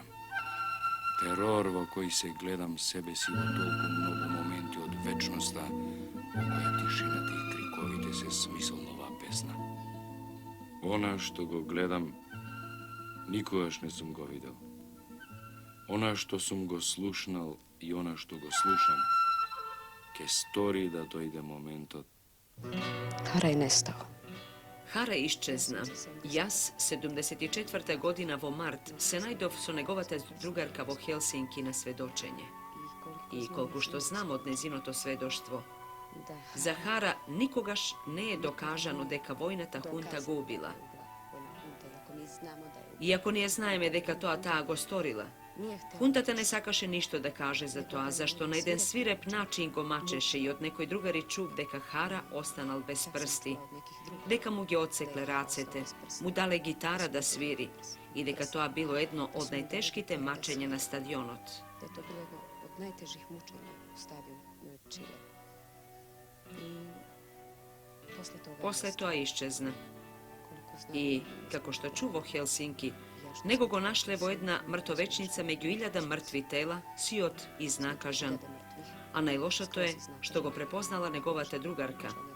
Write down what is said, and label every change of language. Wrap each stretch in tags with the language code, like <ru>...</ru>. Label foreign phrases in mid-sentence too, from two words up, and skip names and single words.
<mk>Терор во кој се гледам себе си во толку многу моменти од вечноста, во која тишината и криковите се смислно оваа песна. Она што го гледам, никогаш не сум го видел. Она што сум го слушнал и она што го слушам, ке стори да дојде моментот.</mk> <sr>Hara je nestao.</sr> <mk>Хара исчезна. Јас, 74. година во март, се најдов со неговата другарка во Хелсинки на сведочење. И колку што знам од незиното сведоштво, за Hara никогаш не е докажано дека војната хунта го убила. Иако ние знаеме дека таа го сторила, хунтата не сакаше ништо да каже за тоа, зашто на еден свиреп начин го мачеше и од некој другари чув дека Hara останал без прсти, дека му ги одсекле рацете, му дале гитара да свири и дека тоа било едно од најтешките мачења на стадионот.</mk> <sr>To bilo jedno od najtežih mučenja u stadionu Čile.</sr> <mk>После тоа исчезна. И, како што чу во Хелсинки, него го нашле во една мртовечница меѓу 1000 мртви тела, сиот изнакажан. А најлошото е што го препознала неговата другарка.</mk>